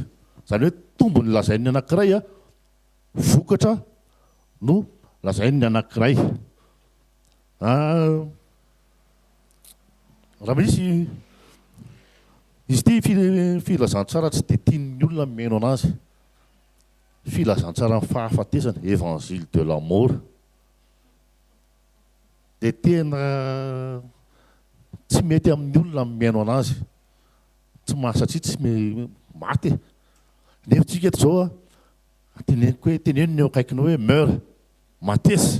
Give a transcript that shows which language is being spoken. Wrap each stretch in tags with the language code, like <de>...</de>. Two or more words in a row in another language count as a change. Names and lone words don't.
<mg>Izany hoe tombony lazain'ny anankiray a vokatra no lazain'ny anankiray. Raha misy izy ity filazantsara tsy dia tian'ny olona meno anazy. Filazantsara ny fahafatesana,</mg> <fr>évangile de l'amour.</fr> <mg>Dia tena tsy mety amin'ny olona meno anazy. Tsy satria tsy maty. Nefa tsika eto izao teneniko hoe teneno ny eo akaikinao hoe meurt, matesy.</mg>